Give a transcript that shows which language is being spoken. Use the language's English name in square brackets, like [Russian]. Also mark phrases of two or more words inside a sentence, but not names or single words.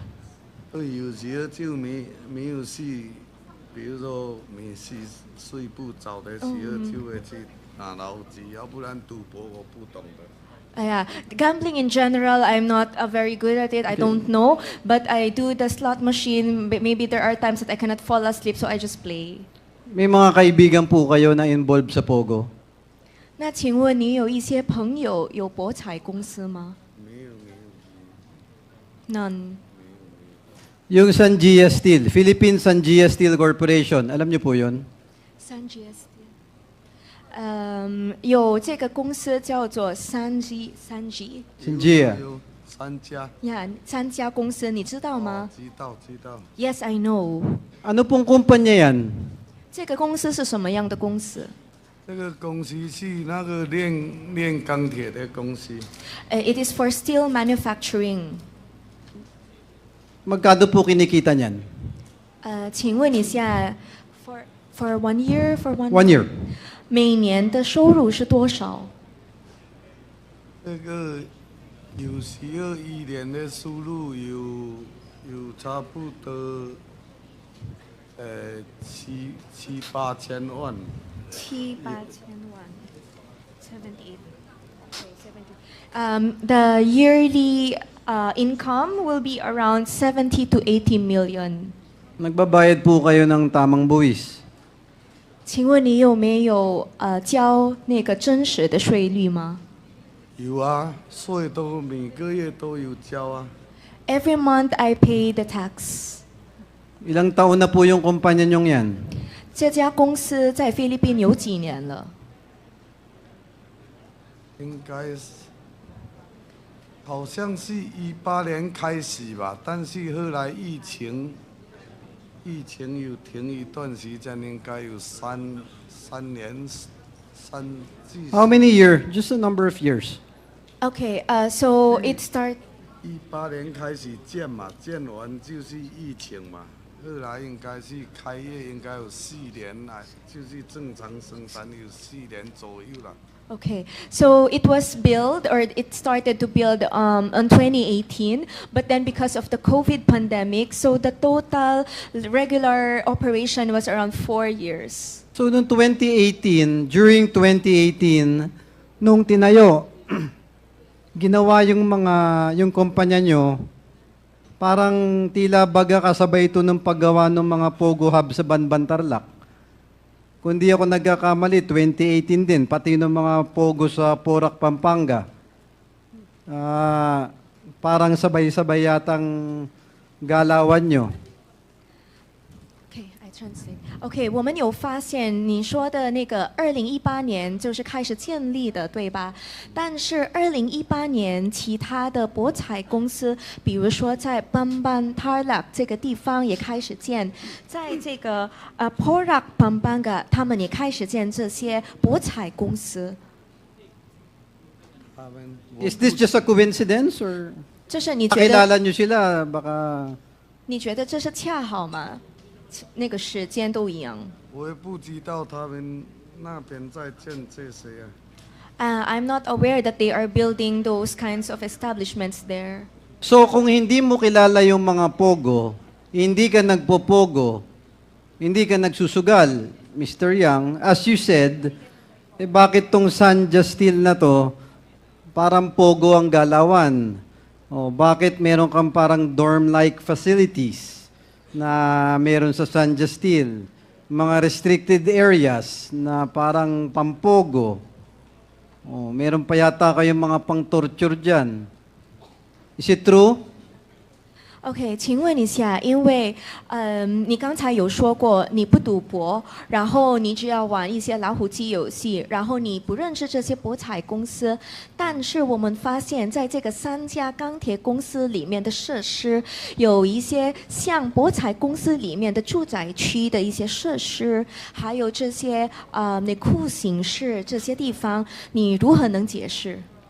[Chinese] 对，有时候就没有事，比如说没事睡不着的时候，就会去打老虎机，要不然赌博我不懂的。 [English] Gambling in general, I'm not very good at it. I don't know, but I do the slot machine. Maybe there are times that I cannot fall asleep, so I just play. [Filipino] May mga kaibigan po kayo na involved sa pogo? [Chinese] 那请问你有一些朋友有博彩公司吗？没有。 [English] None. [Filipino] Yung Sanjia Steel, Philippine Sanjia Steel Corporation, alam niyo po yun? Sanjia Steel. [Chinese] 有这个公司叫做Sanjia。有3家。 3家公司，你知道吗？知道。 [English] Yes, I know. [Filipino] Ano pong kumpanya yan? [Chinese] 这个公司是什么样的公司？这个公司是那个炼钢铁的公司。 [English] It is for steel manufacturing. [Filipino] Magkano po kinikita niyan? [Chinese] 请问一下 [English] for 1 year for one year [Chinese] 每年的收入是多少？这个有时候1年的收入有差不多 7、8千万。 7、8千万 78 okay, 70. [English] The yearly income will be around 70 to 80 million. [Filipino] Nagbabayad po kayo ng tamang buwis. [Chinese] 请问你有没有交那个真实的税率吗？有啊，税都每个月都有交啊。 [English] Every month I pay the tax. [Filipino] Ilang taon na po yung kumpanya nyong yan? [Chinese] 这家公司在菲律宾有几年了？应该是，好像是18年开始吧，但是后来疫情有停一段时间，应该有三年至。 [English] How many years? Just a number of years. Okay, so it start. [Chinese] 18年开始建嘛，建完就是疫情嘛，后来应该是开业应该有4年来，就是正常生产有4年左右了。 [English] Okay, so it was built or it started to build on 2018, but then because of the COVID pandemic, so the total regular operation was around 4 years. [Filipino] So noong 2018, during 2018, nung tinayo, ginawa yung kumpanya nyo, parang tila baga kasabay ito ng paggawa ng mga Pogo Hub sa Banban Tarlac. Kung di ako nagkakamali, 2018 din, pati ng mga Pogo sa Porac, Pampanga. Parang sabay-sabay yatang galawan nyo. [English] Okay, I translate. [Chinese] Okay, 我们有发现你说的那个2018年就是开始建立的，对吧？但是2018年其他的博彩公司，比如说在 Bamban Tarlac 这个地方也开始建，在这个Porac Pampanga 他们也开始建这些博彩公司。 [English] Is this just a coincidence or [Chinese] 就是你觉得 [Filipino] nakilala nyo sila? Baka [Chinese] 你觉得这是恰好吗？那个时间都一样。我也不知道他们那边在建这些啊。 [English] I'm not aware that they are building those kinds of establishments there. [Filipino] So kung hindi mo kilala yung mga Pogo, hindi ka nagpo-Pogo, hindi ka nagsusugal, Mr. [English] Yang, as you said, [Filipino] bakit tong Sanja Steel na to, parang Pogo ang galawan? Bakit meron kang parang [English] dorm-like facilities [Filipino] na meron sa Sanja Steel? Mga [English] restricted areas [Filipino] na parang pampogo. Meron pa yata kayong mga pang-torture dyan. [English] Is it true? [Chinese] OK， 请问一下，因为你刚才有说过你不赌博，然后你只要玩一些老虎机游戏，然后你不认识这些博彩公司，但是我们发现在这个3家钢铁公司里面的设施，有一些像博彩公司里面的住宅区的一些设施，还有这些那酷刑室这些地方，你如何能解释